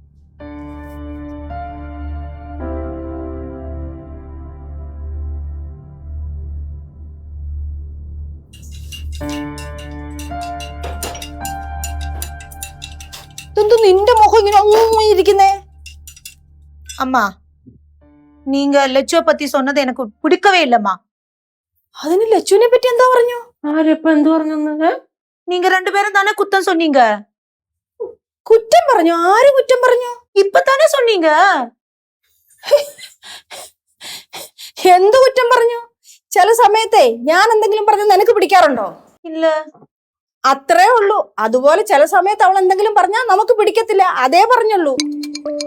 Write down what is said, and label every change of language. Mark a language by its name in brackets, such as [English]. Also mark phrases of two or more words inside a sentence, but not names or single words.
[Malayalam] നിന്റെ മുഖം ഇങ്ങനെ ഇരിക്കുന്നേ? [Tamil] அம்மா, நீங்க லட்சுவ பத்தி சொன்னது எனக்கு பிடிக்கவே இல்லம்மா. [Malayalam] അതിന് ലച്ചുവിനെ പറ്റി എന്താ പറഞ്ഞു? ആരെപ്പ എന്ത് പറഞ്ഞു? [Tamil] நீங்க 2 பேரும் தானே குத்தம் சொன்னீங்க. [Malayalam] കുറ്റം പറഞ്ഞു? ആര് കുറ്റം പറഞ്ഞു? [Tamil] இப்பதானே சொன்னீங்க. [Malayalam] എന്ത് കുറ്റം പറഞ്ഞു? ചില സമയത്തെ ഞാൻ എന്തെങ്കിലും പറഞ്ഞ നിനക്ക് പിടിക്കാറുണ്ടോ? ഇല്ല. അത്രേ ഉള്ളൂ. അതുപോലെ ചില സമയത്ത് അവൾ എന്തെങ്കിലും പറഞ്ഞാൽ നമുക്ക് പിടിക്കത്തില്ല, അതേ പറഞ്ഞുള്ളൂ.